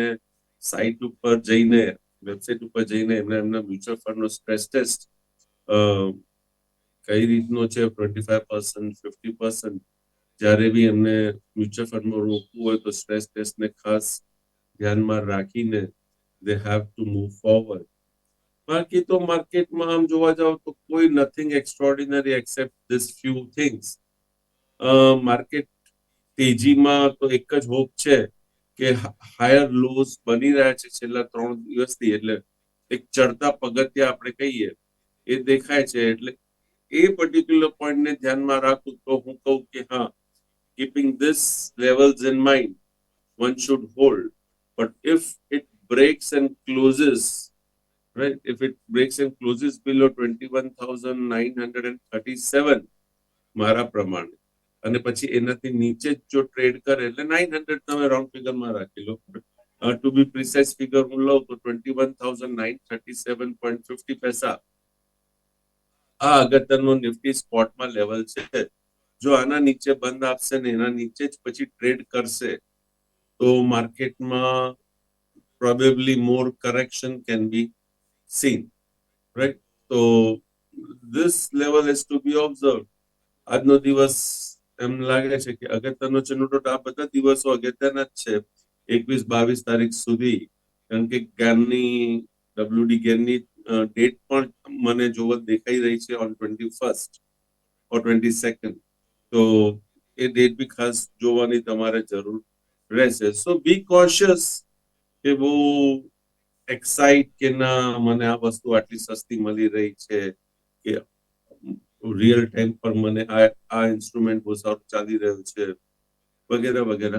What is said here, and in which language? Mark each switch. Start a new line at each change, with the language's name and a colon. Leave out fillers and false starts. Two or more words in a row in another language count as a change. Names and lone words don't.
Gujarati: સાઇટ ઉપર જઈને, વેબસાઇટ ઉપર જઈને એમના
English: mutual fundનો stress test
Gujarati: કઈ રીતનો છે, 25%, 50%, જ્યારે બી એમને
English: mutual fundમાં
Gujarati: રોકવું હોય તો
English: stress testને
Gujarati: ખાસ ધ્યાનમાં રાખીને
English: they have to move forward.
Gujarati: બાકી તો માર્કેટમાં આમ જોવા જાવ તો કોઈ
English: nothing extraordinary except this few things.
Gujarati: માર્કેટ તેજીમાં તો એક જ હોપ છે કે
English: higher lows
Gujarati: બની રહ્યા છે છેલ્લા 3 દિવસથી, એટલે એક ચડતા પગથિયા આપણે કહીએ એ દેખાય છે. એટલે એ
English: particular pointને
Gujarati: ધ્યાનમાં રાખું તો હું કહું કે હા,
English: keeping this levels in mind one should hold. But if it breaks and closes, right? If it breaks and closes below 21,937,
Gujarati: મારા પ્રમાણે, અને પછી એનાથી નીચે જો ટ્રેડ કરે એટલે 900 તમે
English: round figureમાં
Gujarati: રાખી લો.
English: to be precise figure
Gujarati: હું લઉં તો 21,937.50 પૈસા આ અગત્યનો નિફ્ટી સ્પોટમાં લેવલ છે. જો આના નીચે બંધ આપશે ને એના નીચે જ પછી ટ્રેડ કરશે તો માર્કેટમાં
English: probably more correction can be seen, right? So this level is to be observed.
Gujarati: આજનો દિવસ એમ લાગે છે કે અગત્યનો છે. નોટ આ બધા દિવસો અગત્યના જ છે 21-22 તારીખ સુધી, કારણ કે જ્ઞાનની ડબલ્યુડી જ્ઞાનની ડેટ પણ મને જોવા દેખાઈ રહી છે
English: on 21st or 22nd.
Gujarati: તો એ ડેટ બી ખાસ જોવાની તમારે જરૂર રહેશે.
English: so be cautious
Gujarati: કે બહુ એક્સાઇટ કે ના મને આ વસ્તુ આટલી સસ્તી મળી રહી છે, કે
English: real time
Gujarati: પર મને આ ઇન્સ્ટ્રુમેન્ટ બહુ સારું ચાલી રહ્યું છે, વગેરે વગેરે.